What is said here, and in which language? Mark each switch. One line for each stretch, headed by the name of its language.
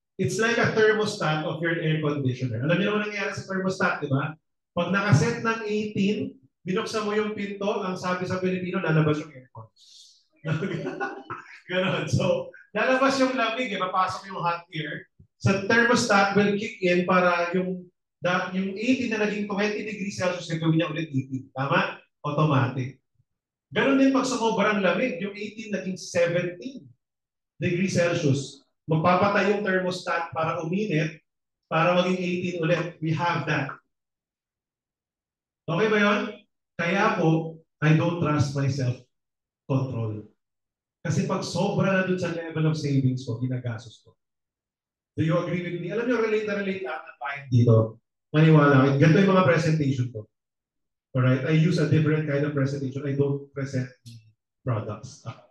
English: It's like a thermostat of your air conditioner.
Filipino: Alam niyo naman nangyayari sa thermostat, di ba? Pag nakaset ng 18, binuksan mo yung pinto, ang sabi sa Pilipino, lalabas yung aircon. Ganon. So, lalabas yung lamig, papasok yung hot air. Sa thermostat will kick in para yung 18 na naging 20 degrees Celsius, gagawin niya ulit 18. Tama? Automatic. Ganon din pag sumobrang lamig, yung 18 naging 17 degrees Celsius. Magpapatay yung thermostat para uminit, para maging 18 ulit.
English: We have that.
Filipino: Okay ba yun? Kaya po,
English: I don't trust my self-control.
Filipino: Kasi pag sobra na dun sa level of savings ko, ginagastos ko.
English: Do you agree with me?
Filipino: Alam niyo, relate lahat ng client dito. Maniwala kayo. Ganito yung mga presentation ko.
English: Alright? I use a different kind of presentation. I don't present products.